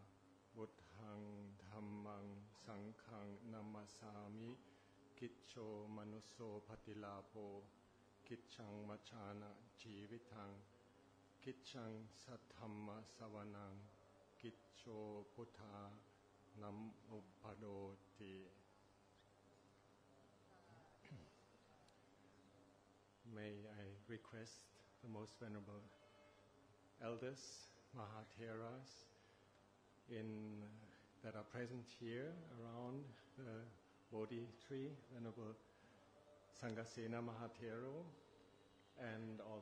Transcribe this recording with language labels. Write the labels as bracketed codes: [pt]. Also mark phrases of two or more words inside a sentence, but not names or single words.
[pi] Buddhang dhammang sanghang namasami. Kiccho manusso patilapo. Kichang machana jivitang, kichang sathamma savanang, kicho puttha nam uppadoti. [en] May I request the most venerable elders, Mahatheras, that are present here around the Bodhi tree, Venerable Sanghasena Mahathero, and all